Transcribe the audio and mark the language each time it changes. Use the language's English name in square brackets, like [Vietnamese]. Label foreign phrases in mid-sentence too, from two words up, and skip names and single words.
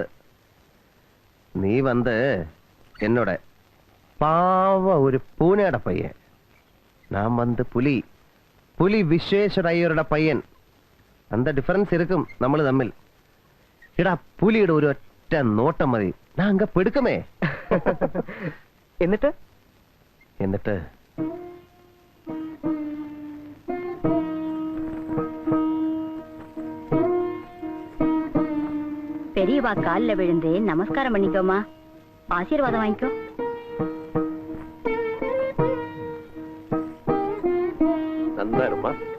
[Malayalam] നീ വന്ന് എന്നോട് പാവ ഒരു പൂനെയുടെ പയ്യൻ, ഞാൻ വന്ന് പുലി വിശ്വേശ്വര അയ്യരുടെ പയ്യൻ. [Tamil] அந்த டிஃபரன்ஸ் இருக்கும் [Malayalam] നമ്മൾ തമ്മിൽ. ഇടാ, പുലിയുടെ ഒരു ഒറ്റ നോട്ടം മതി, ഞാൻ അങ്ങ് പെടുക്കുമേ. എന്നിട്ട് [Tamil] பெரியவா கால்ல விழுந்து நமஸ்காரம் பண்ணிக்கோமா, ஆசீர்வாதம் வாங்கிக்கோ. நந்தாருமா.